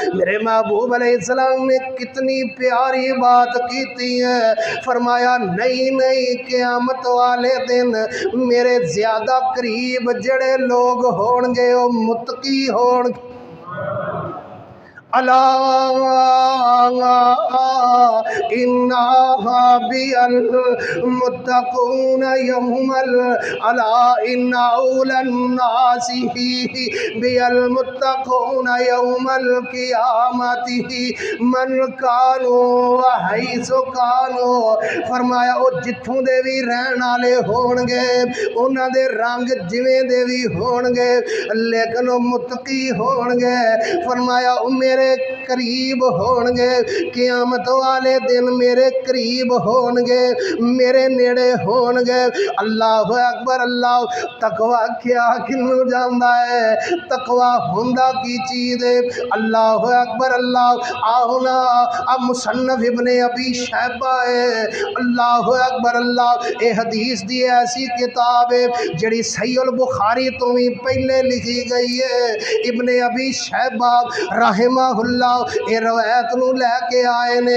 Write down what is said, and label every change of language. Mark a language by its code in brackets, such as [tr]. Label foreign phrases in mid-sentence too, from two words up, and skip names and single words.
[pa] میرے محبوب [ar] علیہ السلام [pa] نے کتنی پیاری بات کیتی ہے، فرمایا نہیں نہیں، قیامت والے دن میرے زیادہ قریب جڑے لوگ ہون گے وہ متقی ہون گے۔ [ar] الا انہا بی المتقون یوم الا ان اول الناس بی المتقون یوم القیامت من کانوا حیث کانوا۔ [pa] فرمایا وہ جتھوں دے بھی رہن والے ہون گے، انہاں دے رنگ جویں دے بھی ہون گے، لیکن وہ متقی ہون گے۔ فرمایا میرے قریب ہون گے، قیامت والے دن میرے قریب ہونگے میرے نیڑے ہونگے۔ [ar] اللہ اکبر اللہ۔ [pa] تقوی کیا کنوں جاندا ہے، تقوی ہوندا کی چیز ہے۔ [ar] اللہ اکبر اللہ۔ [pa] آؤ نا اب مصنف ابن ابی شیبہ ہے، [ar] اللہ اکبر اللہ، [pa] اے حدیث دی ایسی کتاب ہے جڑی صحیح البخاری تو بھی پہلے لکھی گئی ہے۔ ابن ابی شیبہ [ar] رحمہ اللہ [pa] اے روایت نو لے کے آئے نے۔